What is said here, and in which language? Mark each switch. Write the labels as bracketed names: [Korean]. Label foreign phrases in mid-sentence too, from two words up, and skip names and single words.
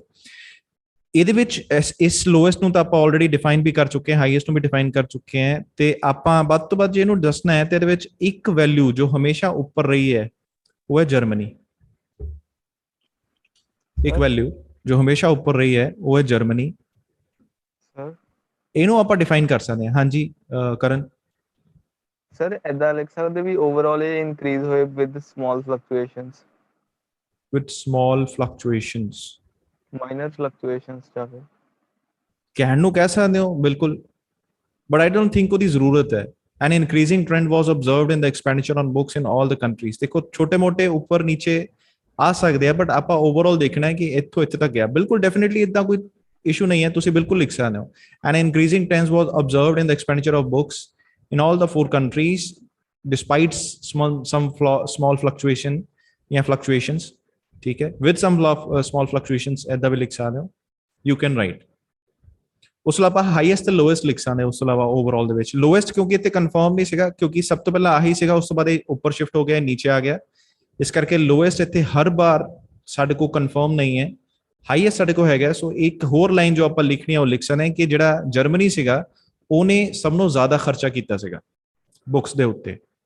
[Punjabi] ਇਹਦੇ ਵਿੱਚ ਇਸ ਲੋਐਸਟ ਨੂੰ ਤਾਂ ਆਪਾਂ [English] already define [Punjabi] ਵੀ ਕਰ ਚੁੱਕੇ ਹਾਂ, ਹਾਈਐਸਟ ਨੂੰ ਵੀ ਡਿਫਾਈਨ ਕਰ ਚੁੱਕੇ ਹਾਂ, ਤੇ ਆਪਾਂ ਵੱਧ ਤੋਂ ਵੱਧ ਜੇ ਇਹਨੂੰ ਦੱਸਣਾ ਹੈ ਤੇ ਇਹਦੇ ਵਿੱਚ ਇੱਕ ਵੈਲਿਊ ਜੋ ਹਮੇਸ਼ਾ ਉੱਪਰ ਰਹੀ ਹੈ ਉਹ ਹੈ ਜਰਮਨੀ। ਇੱਕ ਵੈਲਿਊ ਜੋ ਹਮੇਸ਼ਾ ਉੱਪਰ ਰਹੀ ਹੈ ਉਹ ਹੈ ਜਰਮਨੀ। ਸਰ ਇਹਨੂੰ ਆਪਾਂ ਡਿਫਾਈਨ ਕਰ ਸਕਦੇ ਹਾਂ। ਹਾਂਜੀ ਕਰਨ। ਸਰ ਐਦਾਂ ਲਿਖ ਸਕਦੇ ਵੀ ਓਵਰਆਲ ਇਹ ਇਨਕਰੀਜ਼ ਹੋਏ [English] with small fluctuations. with small fluctuations, minor fluctuations ਚਾਹੇ [Punjabi] ਕਹਿਣ ਨੂੰ ਕਹਿ ਸਕਦੇ ਹੋ ਬਿਲਕੁਲ, [English] but I don't think [Punjabi] ਉਹਦੀ ਜ਼ਰੂਰਤ ਹੈ। [English] An increasing trend was observed in the expenditure on books in all the countries। [Punjabi] ਦੇਖੋ ਛੋਟੇ ਮੋਟੇ ਉੱਪਰ ਨੀਚੇ ਆ ਸਕਦੇ ਆ, ਬਟ ਆਪਾਂ ਓਵਰਆਲ ਦੇਖਣਾ ਹੈ ਕਿ ਇੱਥੋਂ ਇੱਥੇ ਤੱਕ ਗਿਆ। ਬਿਲਕੁਲ ਡੈਫੀਨਿਟਲੀ ਇਦਾਂ ਕੋਈ ਇਸ਼ੂ ਨਹੀਂ ਹੈ, ਤੁਸੀਂ ਬਿਲਕੁਲ ਲਿਖ ਸਕਦੇ ਹੋ। [English] An increasing trend was observed in the expenditure of books in all the 4 countries despite small fluctuation ਜਾਂ fluctuations। [Hindi] ठीक है, [English] with some small fluctuations [Hindi] ऐदा भी लिख सकते हो, [English] you can write। [Punjabi] ਉਸ ਤੋਂ ਬਾਅਦ ਹਾਈਐਸਟ ਤੇ ਲੋਐਸਟ ਲਿਖ ਸਕਦੇ ਹੋ। ਉਸ ਤੋਂ ਇਲਾਵਾ ਓਵਰਆਲ ਦੇ ਵਿੱਚ ਲੋਐਸਟ ਕਿਉਂਕਿ ਇੱਥੇ ਕਨਫਰਮ ਨਹੀਂ ਸੀਗਾ, ਕਿਉਂਕਿ ਸਭ ਤੋਂ ਪਹਿਲਾਂ ਆਹੀ ਸੀਗਾ, ਉਸ ਤੋਂ ਬਾਅਦ ਇਹ ਉੱਪਰ ਸ਼ਿਫਟ ਹੋ ਗਿਆ, ਨੀਚੇ ਆ ਗਿਆ, ਇਸ ਕਰਕੇ ਲੋਐਸਟ ਇੱਥੇ ਹਰ ਵਾਰ ਸਾਡੇ ਕੋਲ ਕਨਫਰਮ ਨਹੀਂ ਹੈ, ਹਾਈਐਸਟ ਸਾਡੇ ਕੋਲ ਹੈਗਾ। ਸੋ ਇੱਕ ਹੋਰ ਲਾਈਨ ਜੋ ਆਪਾਂ ਲਿਖਣੀ ਹੈ ਉਹ ਲਿਖ ਸਕਦੇ ਹਾਂ ਕਿ ਜਿਹੜਾ ਜਰਮਨੀ ਸੀਗਾ ਉਹਨੇ ਸਭ ਨੂੰ ਜ਼ਿਆਦਾ ਖਰਚਾ ਕੀਤਾ ਸੀਗਾ ਬੁੱਕਸ ਦੇ ਉੱਤੇ।